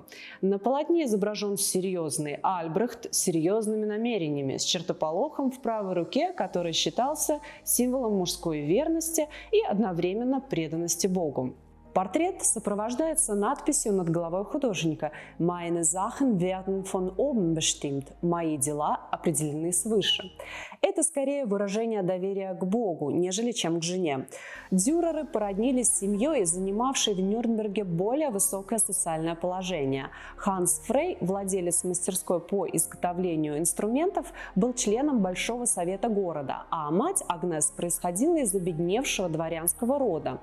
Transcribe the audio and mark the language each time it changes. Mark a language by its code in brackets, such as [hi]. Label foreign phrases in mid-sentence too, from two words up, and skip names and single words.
[ru] На полотне изображен серьезный Альбрехт с серьезными намерениями, с чертополохом в правой руке, который считался символом мужской верности и одновременно преданности Богу. Портрет сопровождается надписью над головой художника [de] «Meine Sachen werden von oben bestimmt» – [ru] «Мои дела определены свыше». Это скорее выражение доверия к Богу, нежели чем к жене. Дюреры породнились с семьей, занимавшей в Нюрнберге более высокое социальное положение. Ханс Фрей, владелец мастерской по изготовлению инструментов, был членом Большого совета города, а мать Агнес происходила из обедневшего дворянского рода.